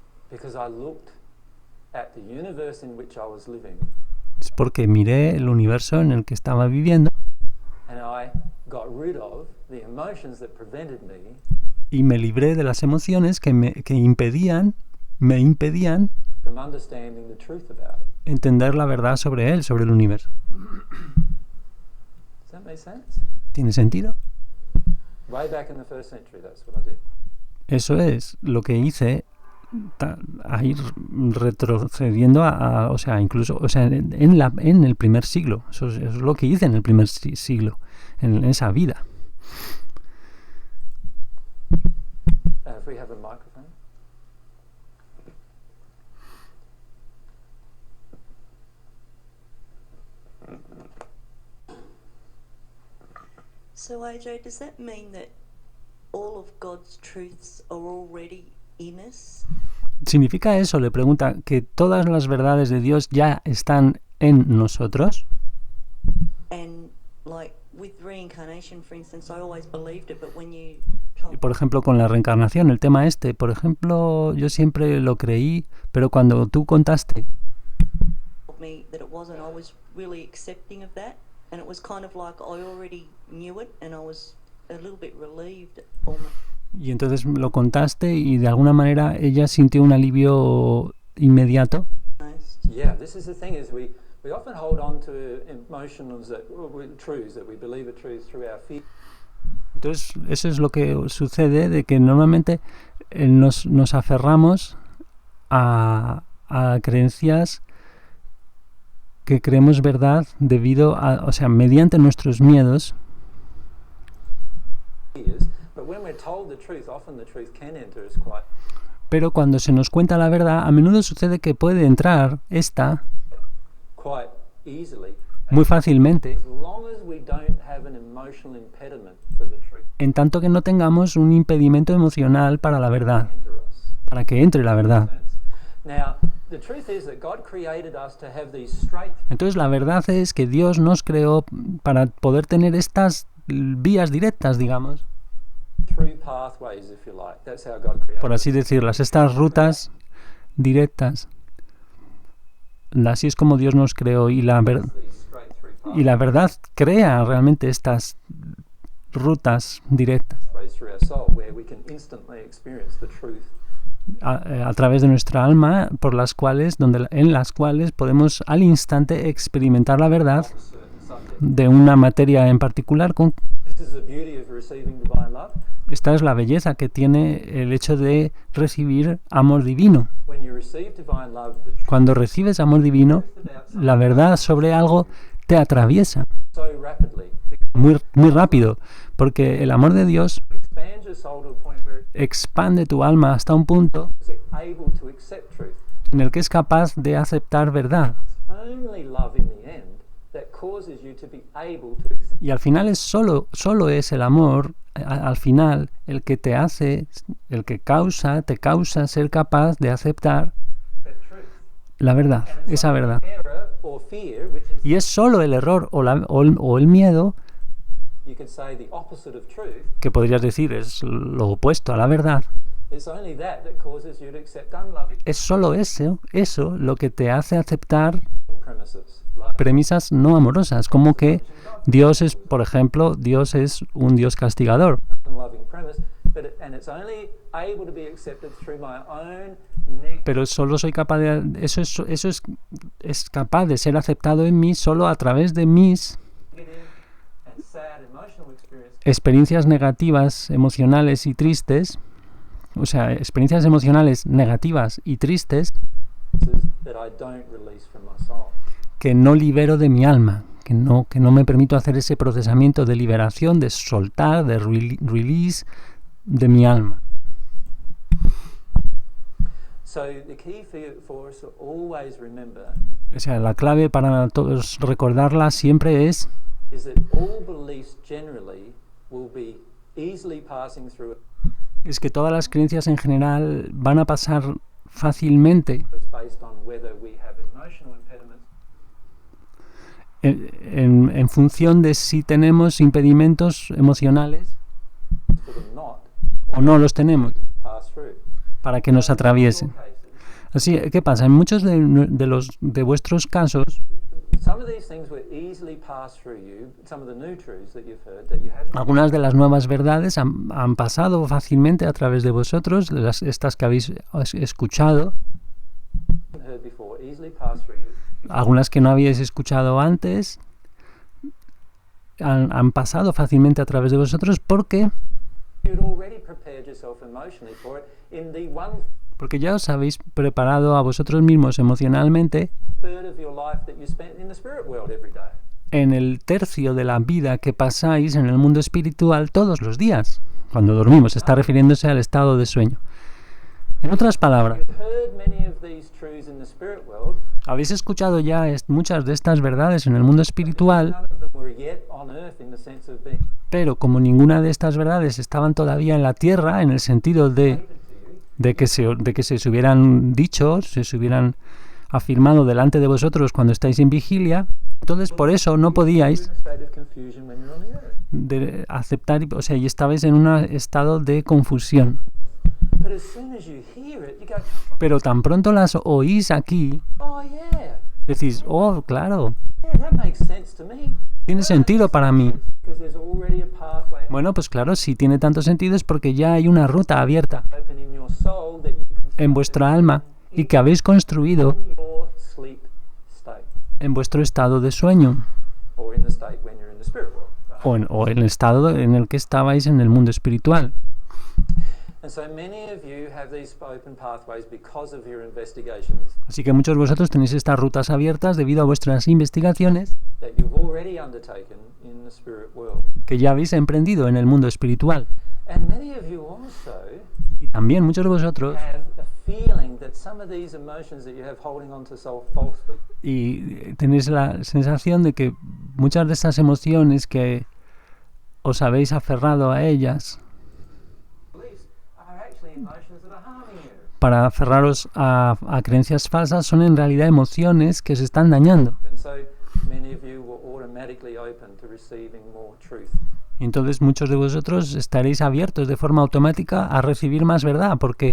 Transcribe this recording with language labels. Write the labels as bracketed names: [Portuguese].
[English] Because I looked at the universe in which I was living. [Spanish] Es porque miré el universo en el que estaba viviendo [English] And I got rid of the emotions that prevented me [Spanish] y me libré de las emociones que me impedían [English] from understanding the truth about it. [Spanish] entender la verdad sobre él, sobre el universo. [English] Does that make sense? [Spanish] ¿Tiene sentido? [English] Way back in the first century, that's what I did. [Spanish] Eso es lo que hice a ir retrocediendo incluso en el primer siglo. Eso es lo que hice en el primer siglo, en esa vida. [English] If we have a microphone. So, AJ, does that mean that all of God's truths are already in us? [Spanish] ¿Significa eso? Le pregunta, que todas las verdades de Dios ya están en nosotros. [English] And like with reincarnation, for instance, I always believed it, but when you [Spanish] Y por ejemplo, con la reencarnación, el tema por ejemplo, yo siempre lo creí, pero cuando tú contaste [English] told me that it wasn't, I was really accepting of that, and it was kind of like I already knew it, and I was a little bit relieved almost. [Spanish] y entonces lo contaste y de alguna manera ella sintió un alivio inmediato. [English] Yeah, this is the thing, is we often hold on to emotions truths that we believe are truths through our fear. [Spanish] Entonces eso es lo que sucede, de que normalmente nos aferramos a creencias que creemos verdad debido a, mediante nuestros miedos. [English] But when we're told the truth, often the truth can enter us quite. [Spanish] Pero cuando se nos cuenta la verdad, a menudo sucede que puede entrar [English] Quite easily. [Spanish] Muy fácilmente, [English] As long as we don't have an emotional impediment for the truth. [Spanish] en tanto que no tengamos un impedimento emocional para la verdad, [English] Enter us. [Spanish] para que entre la verdad. [English] Now, the truth is that God created us to have these straight. [Spanish] Entonces la verdad es que Dios nos creó para poder tener estas vías directas, digamos, [English] Through pathways, if you like. That's how God created [Spanish] por así decirlas, estas rutas directas. Así es como Dios nos creó y la [English] these straight through [Spanish] Y la verdad crea realmente estas rutas directas [English] pathways through our soul where we can instantly experience the truth. [Spanish] a través de nuestra alma, en las cuales podemos al instante experimentar la verdad [English] of a certain subject. [Spanish] de una materia en particular. [English] This is the beauty of receiving divine love. [Spanish] Esta es la belleza que tiene el hecho de recibir amor divino. [English] When you receive divine love, the truth [Spanish] Cuando recibes amor divino, la verdad sobre algo te atraviesa [English] so rapidly [Spanish] muy rápido, porque el amor de Dios [English] expands your soul to a point where [Spanish] expande tu alma hasta un punto [English] it's able to accept truth. [Spanish] en el que es capaz de aceptar verdad. [English] It's only love in the end that causes you to be able to accept [Spanish] Y al final es solo es el amor, al final, el que te hace, el que te causa ser capaz de aceptar [English] that truth. [Spanish] la verdad, [English] And it's [Spanish] esa [English] not [Spanish] verdad. [English] error or fear, which is, [Spanish] Y es solo el error o el miedo, [English] you could say, the opposite of truth. [Spanish] que podrías decir es lo opuesto a la verdad. [English] It's only that causes you to accept unloving [Spanish] Es solo eso lo que te hace aceptar [English] premises. Like [Spanish] premisas no amorosas, como que Dios es, por ejemplo, Dios es un Dios castigador. [English] unloving premise, and it's only able to be accepted through my own negative [Spanish] Pero solo soy capaz de eso es capaz de ser aceptado en mí solo a través de mis [English] and sad emotional experience [Spanish] experiencias negativas, emocionales y tristes, o sea, experiencias emocionales negativas y tristes [English] that I don't release from my soul. [Spanish] que no libero de mi alma, que no me permito hacer ese procesamiento de liberación, de soltar, de release de mi alma. [English] So the key for us to always remember [Spanish] O sea, la clave para todos recordarla siempre es [English] is that all beliefs generally will be easily passing through [Spanish] que todas las creencias en general van a pasar fácilmente [English] based on whether we have emotional impediments [Spanish] en función de si tenemos impedimentos emocionales [English] for them not [Spanish] o no los tenemos [English] pass through. [Spanish] para que nos atraviesen. [English] In all cases, [Spanish] Así, ¿qué pasa? En muchos de vuestros casos, [English] some of these things were easily passed through you, some of the new truths that you've heard that you hadn't [Spanish] algunas de las nuevas verdades han pasado fácilmente a través de vosotros, estas que habéis escuchado, [English] heard before, easily passed through you. [Spanish] algunas que no habíais escuchado antes, han pasado fácilmente a través de vosotros porque [English] You'd already prepared yourself emotionally for it in the 1/3 [Spanish] ya os habéis preparado a vosotros mismos emocionalmente [English] of your life that you spent in the spirit world every day. [Spanish] en el tercio de la vida que pasáis en el mundo espiritual todos los días, cuando dormimos. Está refiriéndose al estado de sueño. En otras palabras, [English] You've heard many of these truths in the spirit world, [Spanish] habéis escuchado ya muchas de estas verdades en el mundo espiritual, [English] none of them were yet on earth in the sense of being [Spanish] pero como ninguna de estas verdades estaban todavía en la tierra, en el sentido [English] given to you, [Spanish] de que se hubieran dicho, se hubieran afirmado delante de vosotros cuando estáis en vigilia, entonces por eso no [English] you're [Spanish] podíais [English] in a state of confusion when you're on the earth. [Spanish] aceptar, o sea, y estabais en un estado de confusión. [English] But as soon as you hear it, you go, [Spanish] Pero tan pronto las oís aquí, [English] oh yeah, [Spanish] decís, oh, claro, [English] that makes sense to me. [Spanish] tiene sentido para mí. [English] Because there's already a pathway [Spanish] Bueno, pues claro, si tiene tanto sentido es porque ya hay una ruta abierta [English] open in your soul that you can [Spanish] en vuestra alma y que habéis construido [English] in your sleep state, [Spanish] en vuestro estado de sueño [English] or in the state when you're in the spirit world. Right? [Spanish] o en el estado en el que estabais en el mundo espiritual. [English] And so many of you have these open pathways because of your investigations [Spanish] Así que muchos de vosotros tenéis estas rutas abiertas debido a vuestras investigaciones [English] that you've already undertaken in the spirit world. [Spanish] que ya habéis emprendido en el mundo espiritual. [English] And many of you also [Spanish] Y también muchos de vosotros, [English] have a feeling that some of these emotions that you have holding on to so falsely [Spanish] y tenéis la sensación de que muchas de estas emociones que os habéis aferrado a ellas [English] beliefs are actually emotions that are harming you. [Spanish] para aferraros a creencias falsas son en realidad emociones que se están dañando. [English] And so many of you were automatically open to receiving more truth. [Spanish] Y entonces muchos de vosotros estaréis abiertos de forma automática a recibir más verdad, porque